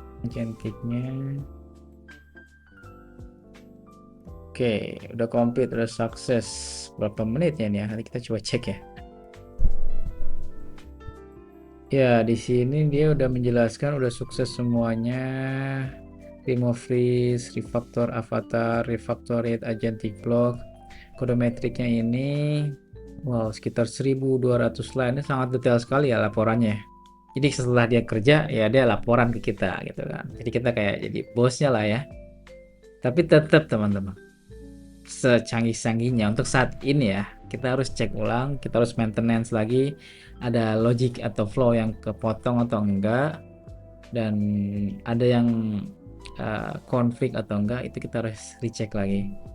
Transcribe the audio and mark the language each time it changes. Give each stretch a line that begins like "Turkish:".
Indonesian: Cantiknya oke, udah complete, udah sukses. Berapa menit ya nih ya? Nanti kita coba cek ya. Ya di sini dia udah menjelaskan udah sukses semuanya.
English: Remove freeze, refactor avatar, refactored agentic block.
Indonesian: Kode metriknya ini wow sekitar 1200 line, ini sangat detail sekali ya laporannya. Jadi setelah dia kerja ya dia laporan ke kita gitu kan. Jadi kita kayak jadi bosnya lah ya. Tapi tetap teman-teman, secanggih-canggihnya untuk saat ini ya. Kita harus cek ulang, kita harus maintenance lagi, ada logic atau flow yang kepotong atau enggak, dan ada yang config atau enggak, itu kita harus recheck lagi.